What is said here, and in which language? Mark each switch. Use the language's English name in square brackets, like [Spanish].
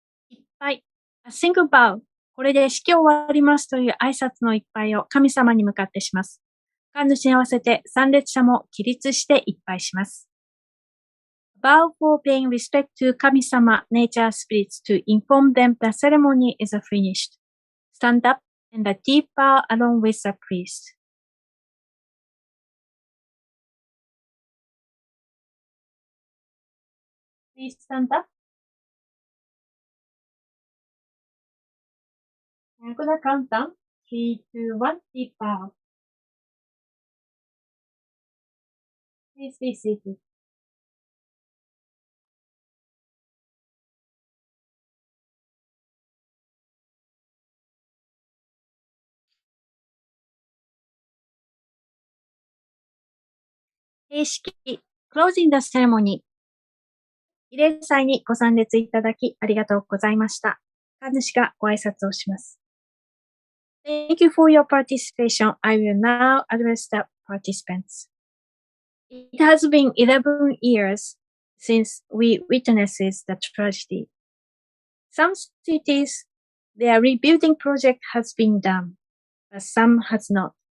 [Japanese] いっぱい [English] A single bow [Japanese] これで式終わりますという挨拶のいっぱいを神様に向かってします。神主に合わせて参列者も起立していっぱいします。 [English] Bow for paying respect to 神様 Nature Spirits to inform them the ceremony is finished. Stand up and a deep bow along with the priest. Please stand up. I'm gonna count down. 3, 2, 1, deep bow. Please be seated. Closing the ceremony. [Japanese] 慰霊祭にご参列いただきありがとうございました。神主がご挨拶をします。 [English] Thank you for your participation. I will now address the participants. It has been 11 years since we witnessed the tragedy. Some cities, their rebuilding project has been done, but some has not.